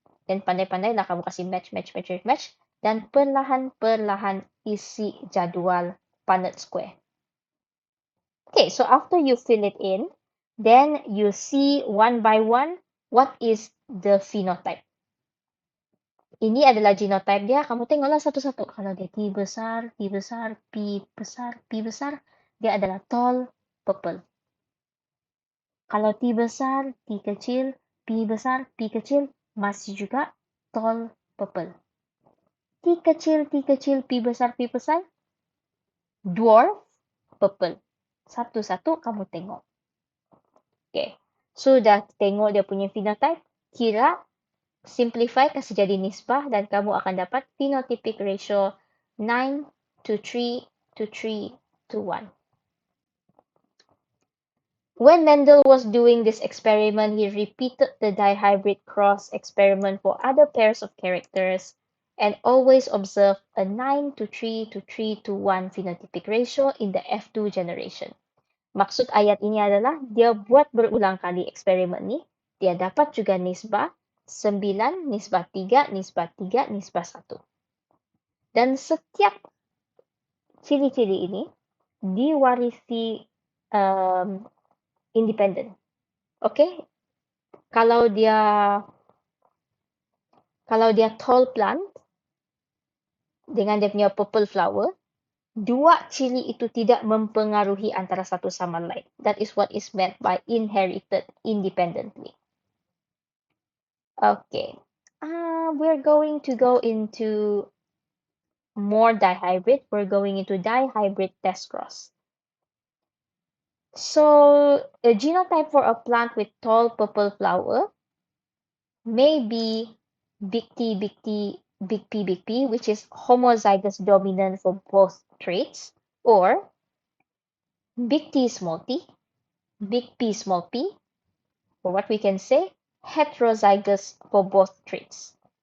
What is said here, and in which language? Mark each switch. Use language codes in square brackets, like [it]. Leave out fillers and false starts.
[ms] Dan pandai-pandai lah kamu kasih match. Dan perlahan-perlahan isi jadual Punnett square. [en] Okay, so after you fill it in, then you see one by one what is the phenotype. [ms] Ini adalah genotype dia. Kamu tengoklah satu-satu. Kalau dia T besar, P besar, P besar, dia adalah tall purple. Kalau T besar, T kecil, P besar, P kecil, masih juga tall purple. T kecil, P besar, dwarf purple. Satu-satu kamu tengok. Okay. Sudah tengok dia punya phenotype, kira, simplify, kasih jadi nisbah, dan kamu akan dapat [en] phenotypic ratio 9 to 3 to 3 to 1. When Mendel was doing this experiment, he repeated the dihybrid cross experiment for other pairs of characters and always observed a 9 to 3 to 3 to 1 phenotypic ratio in the F2 generation. [ms] Maksud ayat ini adalah dia buat berulang kali eksperimen ni, dia dapat juga nisbah 9, nisbah 3, nisbah 3, nisbah 1. Dan setiap ciri-ciri ini diwarisi independent. Okay? Kalau dia tall plant dengan dia punya purple flower, dua ciri itu tidak mempengaruhi antara satu sama lain. [en] That is what is meant by inherited independently. Okay. We're going to go into more dihybrid. We're going into dihybrid test cross. So, a genotype for a plant with tall purple flower may be big T, big P, which is homozygous dominant for both traits, or big T, small t, big P, small p, or what we can say, heterozygous for both traits.